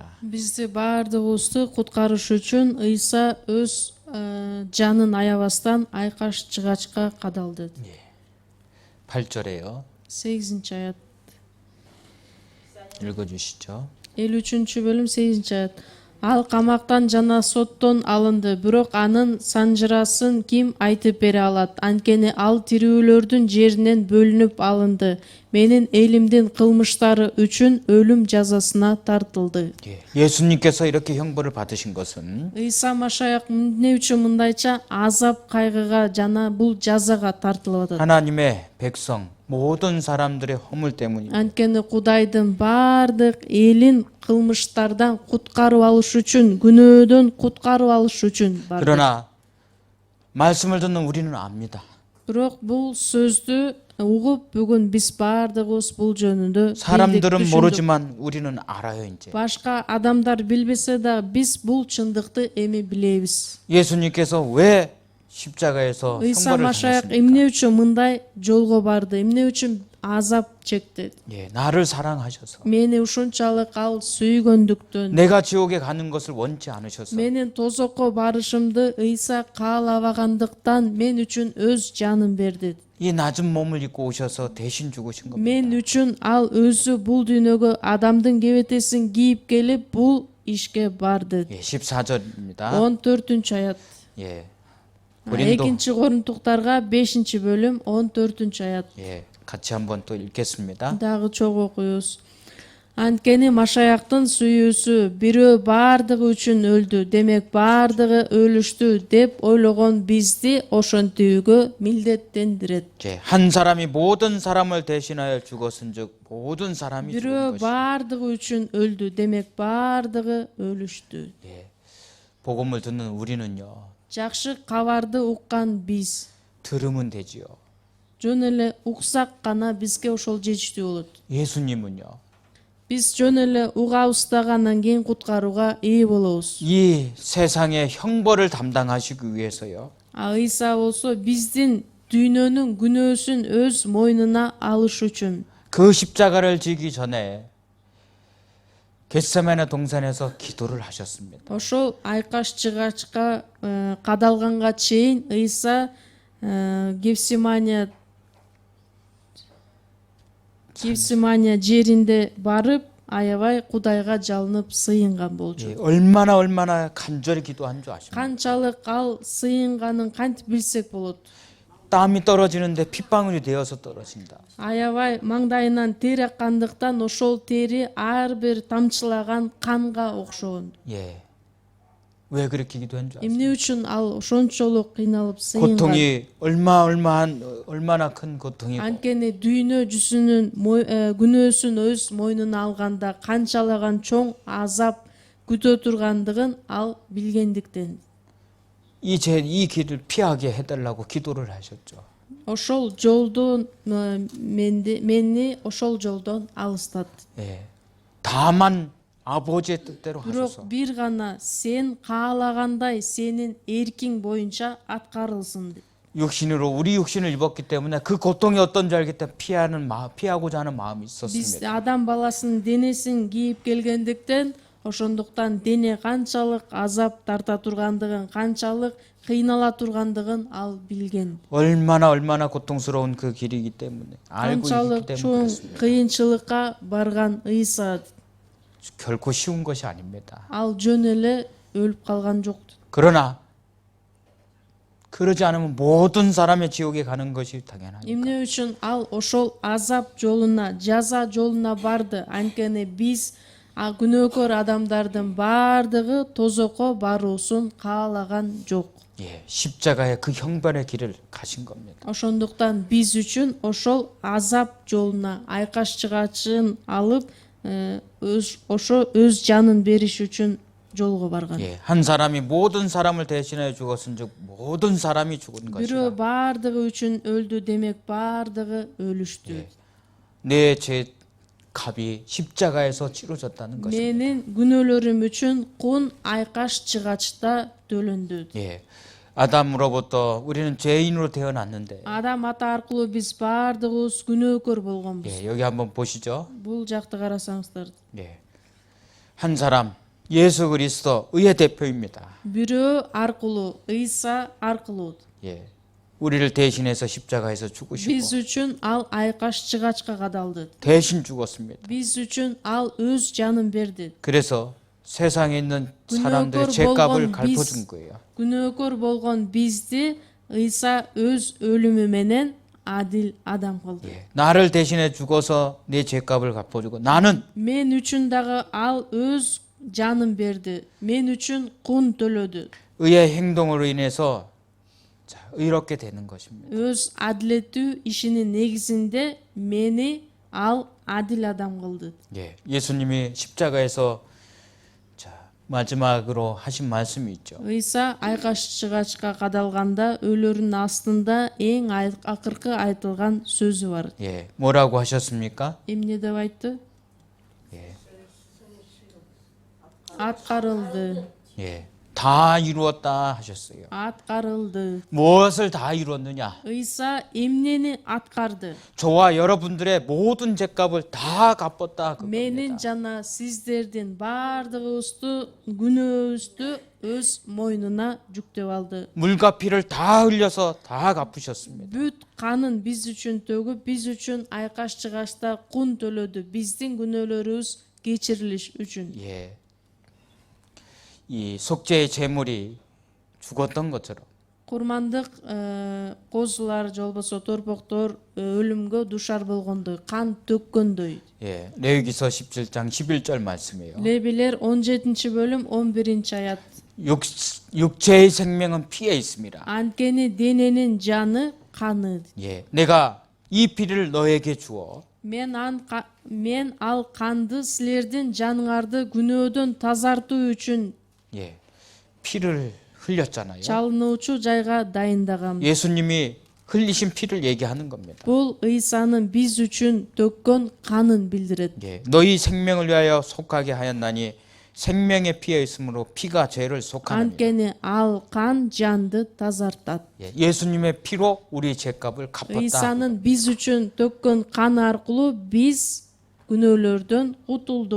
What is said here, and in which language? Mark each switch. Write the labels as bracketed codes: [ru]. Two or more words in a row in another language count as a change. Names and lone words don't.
[ky] Бизди баардыгыбызды куткарыш үчүн Ыйса өз жанын аябастан айкаш жыгачка кадалды. [ko] 8절에요. [ky] 8-аят. [ko] 읽어 주시죠. [ky] 53-бөлүм 8-аят. Ал камактан жана соттон алынды, бирок анын санжырасын ким айтып бере алат? Анткени ал тирүүлөрдүн жеринен бөлүнүп алынды. Менин элимдин кылмыштары үчүн өлүм жазасына тартылды. [ko] 예, 예수님께서 이렇게 형벌을 받으신 것은 [ky] Ыйса Машаяк эмне үчүн мындайча азап кайгыга жана бул жазага тартылып атат? [ko] 하나님의 백성 모든 사람들의 허물 때문입니다. [ky] Анткени Кудайдын бардык элин кылмыштардан куткарып алыш үчүн, күнөөдөн куткарып алыш үчүн барды. [ko] 그러나 말씀을 듣는 우리는 압니다. [ky] Бирок бул сөздү угуп бүгүн биз бардыгыбыз бул жөнүндө билдик, [ko] 사람들은 [ky] түшүндүк. [ko] 모르지만 우리는 알아요, 이제. [ky] Башка адамдар билбесе да биз бул чындыкты эми билебиз. [ko] 예수님께서 왜 십자가에서 [ky] Ыйса [ko] 형벌을 [ky] Машаяк [ko] 당했습니까? [ky] эмне үчүн мындай жолго барды? Эмне үчүн азап чекти? [ko] 예, 나를 사랑하셔서 [ky] Мени ушунчалык ал сүйгөндүктөн, [ko] 내가 지옥에 가는 것을 원치 않으셔서 [ky] менин тозокко барышымды Ыйса каалабагандыктан мен үчүн өз жанын берди. [ko] 이 낮은 몸을 입고 오셔서 대신 죽으신 겁니다. [ky] Мен үчүн ал өзү бул дүйнөгө адамдын кебетесин кийип келип бул ишке барды. [ko] 예, 14절입니다. [ky] 14 аят. [ko] 예. 고린도 [ky] Экинчи Корунтуктарга 5-бөлүм 14 аят. [ko] 예, 같이 한번 또 읽겠습니다. [ky] Дагы чогуу окуйбуз. Анткени Машаяктын сүйүүсү бирөө бардыгы үчүн өлдү, демек бардыгы өлүштү деп ойлогон бизди ошентүүгө милдеттендирет. [ko] 예, 한 사람이 모든 사람을 대신하여 죽었은즉 모든 사람이 죽은 [ky] Бирөө [ko] 것이. [ky] бардыгы үчүн өлдү, демек бардыгы өлүштү. [ko] 예. 복음을 듣는 우리는요. [ky] Жакшы кабарды уккан биз [ko] 들으면 되지요. [ky] жөн эле уксак гана бизге ошол жетиштүү болот. [ko] 예수님은요. [ky] Биз жөн эле угабыздагандан кийин куткарууга ээ болобуз. [ko] 이 세상의 형벌을 담당하시기 위해서요. [ky] Ыйса болсо биздин дүйнөнүн күнөөсүн өз мойнуна алыш үчүн [ko] 그 십자가를 지기 전에 겟세마네 동산에서 기도를 하셨습니다. [ky] ошол айкаш чыгачка кадалганга чейин Ыйса Гефсимания жеринде барып аябай Кудайга жалынып сыйынган болчу. [ko] 예, 얼마나 간절히 기도한 줄 아십니까? [ky] Канчалык ал сыйынганын кантип билсек болот. [ko] 땀이 떨어지는데 핏방울이 되어서 떨어진다. [ky] Аябай маңдайынан тери аккандыктан ошол тери ар бир тамчылаган канга окшогон. [ko] 예. 왜 그렇게 기도한 줄 아십니까? [ky] Эмне үчүн ал ошончолук кыйналып сыйынган? [ko] 고통이 얼마나 큰 고통이고 [ky] Анткени дүйнө жүзүнүн күнөөсүн өз мойнуна алганда канчалаган чоң азап күтө тургандыгын ал билгендиктен [ko] 이 길을 피하게 해달라고 기도를 하셨죠. [ky] ошол жолдон мени ошол жолдон алыстат. [ko] 예. 다만 아버지의 뜻대로 하소서. [ky] Бирок бир гана сен каалагандай сенин эркиң боюнча аткарылсын деп. [ko] 우리 육신을 입었기 때문에 그 고통이 어떤지 알기 때문에 피하고자 하는 마음이 [ky] Биз [ko] 있었습니다. [ky] адам баласынын денесин кийип келгендиктен ошондуктан дене канчалык азап тарта тургандыгын, канчалык кыйнала тургандыгын ал билген. [ko] 얼마나 고통스러운 그 길이기 때문에 알고 있기 [ky] Канчалык [ko] 때문에 [ky] чоң [ko] 그렇습니다. [ky] кыйынчылыкка барган Ыйса [ko] 결코 쉬운 것이 아닙니다. [ky] ал жөн эле өлүп калган жок. [ko] 그러나 그러지 않으면 모든 사람의 지옥에 가는 것이 당연하니까. [ky] Эмне үчүн ал ошол азап жолуна, жаза жолуна барды? Анткени биз күнөөкөр адамдардын бардыгы тозокко баруусун каалаган жок. [ko] 예, 십자가의 그 형벌의 길을 가신 겁니다. [ky] Ошондуктан биз үчүн ошол азап жолуна айкаш чыгачын алып, ошо өз жанын бериш үчүн жолго барган. [ko] 예, 한 사람이 모든 사람을 대신하여 죽었은즉 모든 사람이 죽은 [ky] Бирөө [ko] 것이다. [ky] бардыгы үчүн өлдү, демек бардыгы өлүштү. [ko] 내 죄 값이 십자가에서 치러졌다는 것입니다. [ky] Менин күнөөлөрүм үчүн кун айкаш чыгачта төлөндү. [ko] 예, 아담으로부터 우리는 죄인으로 태어났는데, [ky] Адам ата аркылуу биз бардыгыбыз күнөөкөр болгонбуз. [ko] 예, 여기 한번 보시죠. [ky] Бул жакты карасаңыздар. [ko] 예, 한 사람 예수 그리스도 의의 대표입니다. [ky] Бирөө аркылуу, Ыйса аркылуу. [ko] 예, 우리를 대신해서 십자가에서 죽으시고 [ky] Биз үчүн ал айкаш чыгачка кадалды. [ko] 대신 죽었습니다. [ky] Биз үчүн ал өз жанын берди. [ko] 그래서 세상에 있는 [ky] Günahkor [ko] 사람들의 죄값을 [ky] болгон [ko] 갚아준 [ky] биз, [ko] 거예요. [ky] күнөөкөр болгон бизди ыйса өз өлүмү менен адил адам кылды. [ko] 예. 나를 대신해 죽어서 내 죄값을 갚아주고 나는 [ky] Мен үчүн дагы ал өз жанын берди. Мен үчүн кун төлөдү. [ko] 의의 행동으로 인해서 자, 의롭게 되는 것입니다. [ky] Өз адилеттүү ишинин негизинде мени ал адил адам кылды. [ko] 예. 예수님이 십자가에서 자, 마지막으로 하신 말씀이 있죠. [ky] Ыйса айкаш чыгачка кадалганда өлөрүнүн астында эң акыркы айтылган сөзү бар. [ko] 예. 뭐라고 하셨습니까? [ky] Эмне деп айтты? [ko] 예. [ky] Аткарылды. [ko] 예. 다 이루었다 하셨어요. [ky] Аткарылды. [ko] 무엇을 다 이루었느냐? [ky] Ыйса эмнени аткарды? [ko] 저와 여러분들의 모든 죄값을 다 갚았다 그겁니다. [ky] Менин жана сиздердин баардыгыбызды күнөөбүздү өз мойнуна жүктөп алды. [ko] 물과 피를 다 흘려서 다 갚으셨습니다. [ky] Бүт канын биз үчүн төгүп, биз үчүн айкаш чыгачта кун төлөдү. Биздин күнөөлөрүбүз кечирилиш үчүн. [ko] 예. 이 속죄의 제물이 죽었던 것처럼 [ky] Курмандык козулар же болбосо торпоктор өлүмгө душар болгондой, кан төккөндөй. [ko] 예. 레위기서 17장 11절 말씀이에요. [ky] Лебилер 17 бөлүм 11 аят. [ko] 육체의 생명은 피에 있습니다. [ky] Анткени дененин жаны каны. [ko] 예. 내가 이 피를 너에게 주어 [ky] Мен ал канды силердин жаныңарды күнөөдөн тазартуу үчүн [ko] 예. 피를 흘렸잖아요. [ky] чалынуучу жайга дайындагам. [ko] 예수님이 흘리신 피를 얘기하는 겁니다. [ky] Бул Ыйсанын биз үчүн төккөн канын билдирет. [ko] 예. 너희 생명을 위하여 속하게 하였나니 생명의 피에 있으므로 피가 죄를 속하느니라. [ky] Анткени ал кан жанды тазартат. [ko] 예. 예수님의 피로 우리 죄값을 갚았다. [ky] Ыйсанын биз үчүн төккөн каны аркылуу биз күнөөлөрдөн кутулдук.